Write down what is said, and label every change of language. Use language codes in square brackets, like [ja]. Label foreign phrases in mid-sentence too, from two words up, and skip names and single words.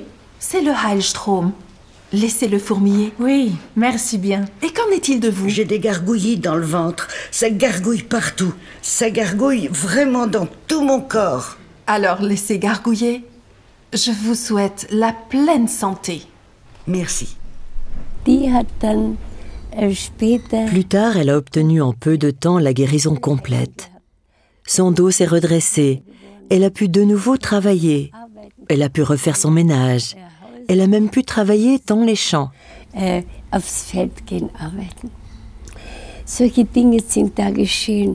[fr] C'est le Heilstrom. Laissez-le fourmiller. Oui, merci bien. Et qu'en est-il de vous? J'ai des gargouillis dans le ventre. Ça gargouille partout. Ça gargouille vraiment dans tout mon corps. Alors laissez gargouiller. Je vous souhaite la pleine santé. Merci. [de] Die hat dann später. [fr] Plus tard, elle a obtenu en peu de temps la guérison complète. Son dos s'est redressé. Elle a pu de nouveau travailler. Elle a pu refaire son ménage. Elle a même pu travailler dans les champs. [de] Aufs Feld gehen arbeiten. Solche Dinge sind da geschehen.